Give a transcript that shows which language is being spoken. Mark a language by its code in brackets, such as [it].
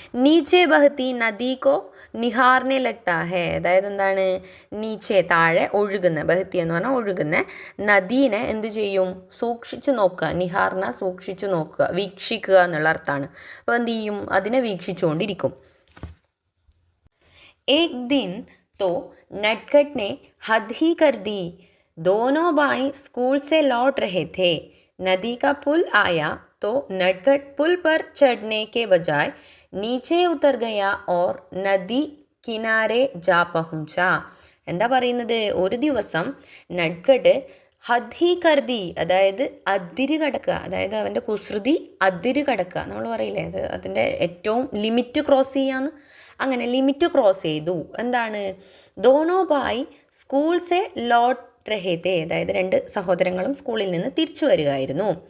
[hi] നീച്ചെ ബഹത്തി നദിക്കോ നിഹാറിനെ ലഗ്താ ഹേ. [ml] അതായത് എന്താണ്? നീച്ചെ താഴെ ഒഴുകുന്ന, ബഹത്തി എന്ന് പറഞ്ഞാൽ ഒഴുകുന്ന നദീനെ എന്ത് ചെയ്യും? സൂക്ഷിച്ചു നോക്കുക. നിഹാറിന സൂക്ഷിച്ചു നോക്കുക, വീക്ഷിക്കുക എന്നുള്ള അർത്ഥമാണ്. അപ്പോൾ എന്ത് ചെയ്യും? അതിനെ വീക്ഷിച്ചുകൊണ്ടിരിക്കും. [hi] ഏക് ദിൻ तो नटखट ने हद ही कर दी. दोनों भाई स्कूल से लौट रहे थे. नदी का पुल आया तो नटखट पुल पर चढ़ने के बजाय नीचे उतर गया और नदी किनारे जा पहुंचा. [ml] എന്താ പറയുന്നത്? ഒരു ദിവസം നട്കട്ട് [hi] ഹദ് ഹി കർദി, [ml] അതായത് അതിര് കടക്കുക, അതായത് അവൻ്റെ കുസൃതി അതിര് കടക്കുക. നമ്മൾ പറയില്ലേ, അത് അതിൻ്റെ ഏറ്റവും ലിമിറ്റ് ക്രോസ് ചെയ്യാന്ന്. അങ്ങനെ ലിമിറ്റ് ക്രോസ് ചെയ്തു. എന്താണ്? [hi] ദോനോ ഭായ് സ്കൂൾ സെ ലോട്ട് രഹേ തേ, [ml] അതായത് രണ്ട് സഹോദരങ്ങളും സ്കൂളിൽ നിന്ന് തിരിച്ചു വരികയായിരുന്നു.